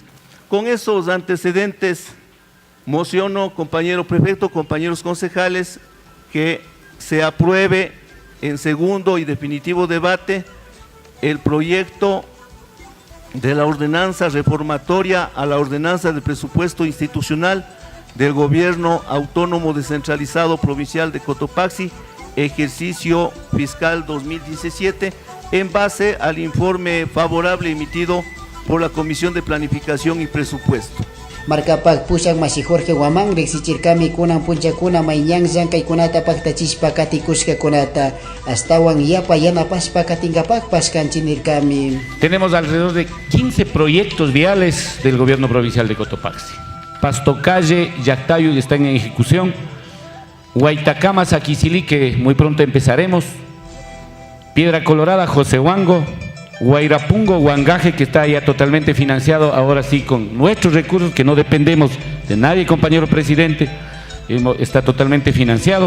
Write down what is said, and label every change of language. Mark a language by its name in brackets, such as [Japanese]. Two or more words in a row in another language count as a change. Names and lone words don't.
[Spanish] Con esos antecedentes, mociono, compañero prefecto, compañeros concejales, que se apruebe en segundo y definitivo debate el proyecto de la ordenanza reformatoria a la ordenanza de presupuesto institucional del Gobierno Autónomo Descentralizado Provincial de Cotopaxi, ejercicio fiscal 2017 en base al informe favorable emitido por la Comisión de Planificación y Presupuesto. [Quechua] Marcapak pushak Masi Jorge Guamán riksichirkami kunan punchakuna mañan llankaykunata paktachishpa katikushkakunata astawan yapa yanapashpa katingapakpas kanchinirkami. [Spanish] Tenemos alrededor de 15 proyectos viales del gobierno provincial de Cotopaxi. Pastocalle, Yactayo están en ejecución. Huaytacama, Saquicilí, que muy pronto empezaremos. Piedra Colorada, José Huango. Guairapungo, Huangaje, que está ya totalmente financiado, ahora sí con nuestros recursos, que no dependemos de nadie, compañero presidente, está totalmente financiado.